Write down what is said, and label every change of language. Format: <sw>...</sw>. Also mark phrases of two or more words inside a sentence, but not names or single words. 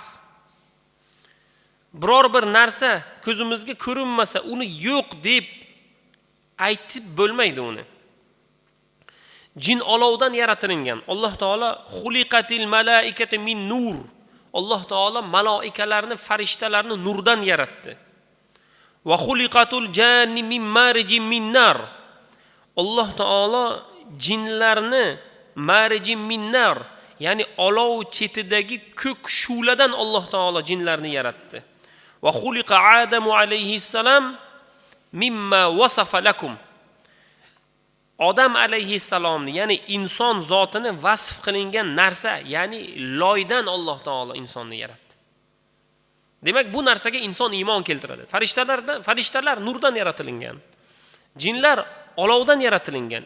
<uz>Biror bir narsa ko'zimizga ko'rinmasa, uni yo'q deb aytib bo'lmaydi uni. Jin olovdan yaratilgan. Alloh taolo</uz> <ar>خلقت الملائكة من نور.</ar> <uz>Alloh taolo malaikalarni, farishtalarni nurdan yaratdi.</uz> <ar>وخلقت الجان من مارج من نار.</ar> <uz>Alloh taolo jinlarni</uz> <ar>مارج من نار,</ar> <uz>ya'ni olov chetidagi ko'k shu'ladan Alloh taolo jinlarni yaratdi.</uz> <ar>وخلق آدم عليه السلام مما وصف لكم.</ar> <uz>Odam alayhissalomni, ya'ni inson zotini vasf qilingan narsa, ya'ni loydan Alloh taolo insonni yaratdi. Demak, bu narsaga inson iymon keltiradi. Farishtalar nurdan yaratilgan. Jinlar olovdan yaratilgan.</uz>